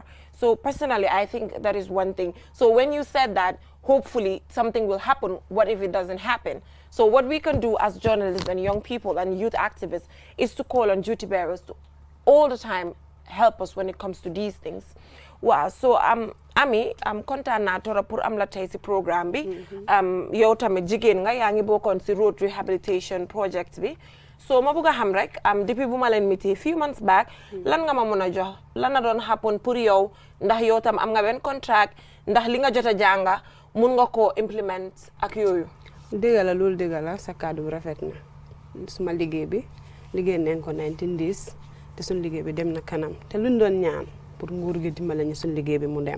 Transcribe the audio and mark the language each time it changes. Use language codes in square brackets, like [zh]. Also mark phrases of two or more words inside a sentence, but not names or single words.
[en] So personally, I think that is one thing. So when you said that, hopefully something will happen, what if it doesn't happen? So what we can do as journalists and young people and youth activists is to call on duty bearers to all the time help us when it comes to these things. [wo] Wow, so Ami, kontaan naa torop pour am la tey si programme bi. Yow tamit jigéen nga yaa ngi bokkoon si [en] road rehabilitation project [wo] bi. So ma bëgg a xam rek depuis bu ma leen meetee [en] few months back, [wo] lan nga ma mën a jox lan na doon happen pour yow, ndax yow tam am nga benn contract, ndax li nga jot a jànga mun nga koo implement ak yooyu. Dëgg la loolu dëgg la sa kàddu bi rafet na. Suma liggéey bi liggéey nañ ko 19 days te suñu liggéey bi dem na kanam te luñ doon ñaan pour nguur gi dimbale ñu suñu liggéey bi mu dem.